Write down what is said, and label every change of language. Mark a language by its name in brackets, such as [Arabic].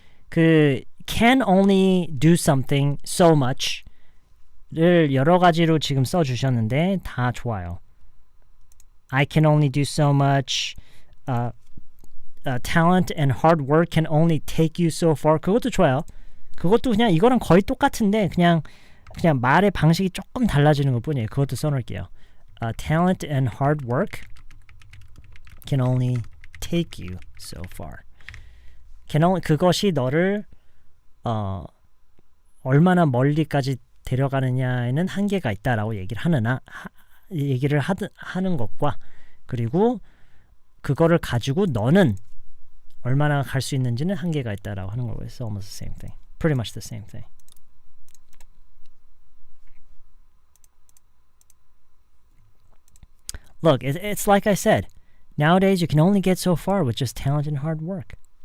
[Korean] 그 [English] can only do something so much [Korean] 를 여러 가지로 지금 써주셨는데 다 좋아요. [English] I can only do so much. Talent and hard work can only take you so far. [Korean] 그것도 좋아요. 그것도 그냥 이거랑 거의 똑같은데 그냥 말의 방식이 조금 달라지는 것 뿐이에요. 그것도 써놓을게요. [English] Talent and hard work can only take you so far. [Korean] 그것이 너를 얼마나 멀리까지 데려가느냐에는 한계가 있다라고 얘기를 하는 것과 그리고 그거를 가지고 너는 얼마나 갈 수 있는지는 한계가 있다라고 하는 거고요. [English] It's almost the same thing. Pretty much the same thing. Look, it's like I said. Nowadays, you can only get so far with just talent and hard work.